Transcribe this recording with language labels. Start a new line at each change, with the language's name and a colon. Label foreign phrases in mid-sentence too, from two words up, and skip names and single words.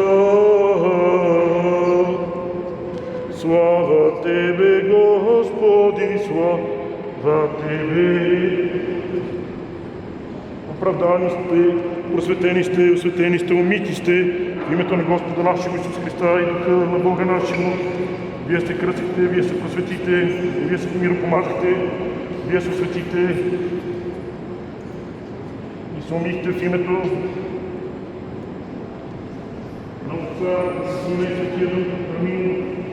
Bulgarian: Слава Тебе, Господи, слава Тебе! Оправдани сте, осветени сте, умити сте в името на Господа нашего Исус Христа и Духа на Бога нашего. Вие се кръстихте, Вие се просветите, Вие се миропомазахте, Вие се осветите и се умихте в името на Отца, Сина и Светия Дух. Амин.